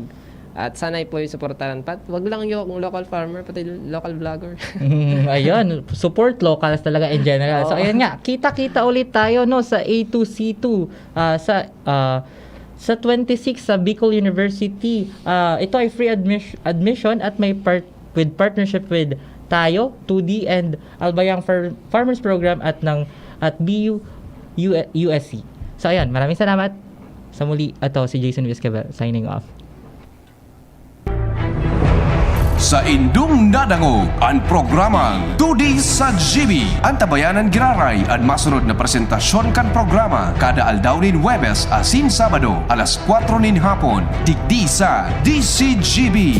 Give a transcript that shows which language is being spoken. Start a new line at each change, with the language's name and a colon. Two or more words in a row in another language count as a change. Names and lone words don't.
Filipino: At sana'y po yung supportahan. Wag lang yung
English: local farmer,
Filipino: pati
English: local vlogger.
Filipino: Ayun,
English: support locals
Filipino: talaga
English: in general.
Filipino: So ayun nga, kita-kita ulit tayo sa A2C2 sa 26 sa Bicol University. Ito ay
English: free admission
Filipino: at may
English: with partnership with Tayo,
Filipino: 2D and Albayang Farmers Program at BU USC. So ayun, maraming salamat. Sa muli, ito si Jason Vizcabel
English: signing off.
Bikol: Sa indung nadangog ang programang Tudi sa GB. Ang tabayanan giraray at masunod na presentasyon kan programa kada aldaw nin Huwebes asin Sabado alas 4 nin hapon. Digdi sa DCGB.